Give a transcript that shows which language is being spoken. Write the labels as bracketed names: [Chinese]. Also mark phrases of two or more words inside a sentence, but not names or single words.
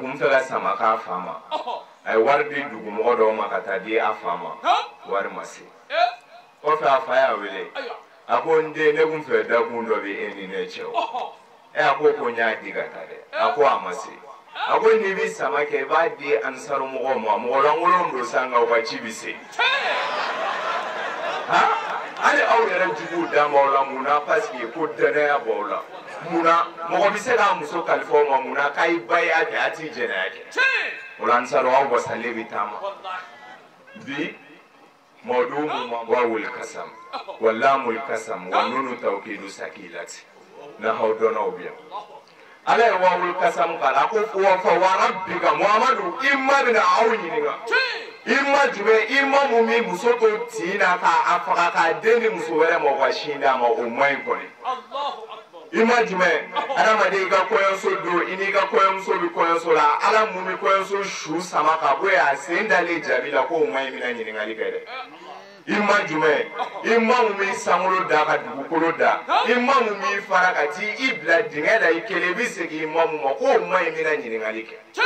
[Bambara] kun fɛ ka sama k'a fa ma a ye wari di dugumɔgɔ dɔw ma ka taa di a fa ma wari ma se kɔfɛ a fa y'a wele a ko n den ne kun fɛ dakun dɔ bɛ e ni ne cɛ o a ko n y'a di ka taa dɛ a ko a ma se a ko n'i bɛ sama kɛ i b'a di ansaro mɔgɔw ma mɔgɔ lankolon don sa nka u ka ci bɛ se hali aw yɛrɛ juguw d'an b'aw la mun na [French] parce que [Bambara] ko danaya b'aw la mun na mɔgɔ bɛ se k'a muso kalifa aw ma mun na k'a ye ba ye a kɛ a t'i jɛnɛya kɛ o la ansaro aw wasalen bɛ taama bi mawdu mun ma [Arabic] واو القسم ولام القسم ونون التوكيد الثقيلة [Bambara] na haw dɔnnaw bi yan ala ye [Arabic] واو القسم [Bambara] kala a ko [Arabic] وفا وربك [Bambara] muhamadu i ma bɛna aw ɲininka i ma jumɛn i ma mun min muso to tin na k'a faga k'a den di muso wɛrɛ ma wa sin d'a ma o man ɲi kɔni i ma jumɛn adamaden i ka kɔɲɔso don i n'i ka kɔɲɔmuso bɛ kɔɲɔso la ala mun bɛ kɔɲɔso su sama ka bɔ yen a sen dalen jaabi la k'o man ɲi bɛna ɲininkali kɛ dɛ i ma jumɛn i ma mun b'i sankolo da ka dugukolo da i ma mun b'i fara ka t'i i bila dingɛ la i kelen i bɛ segin i ma mun ma k'o man ɲi bɛna ɲininkali kɛ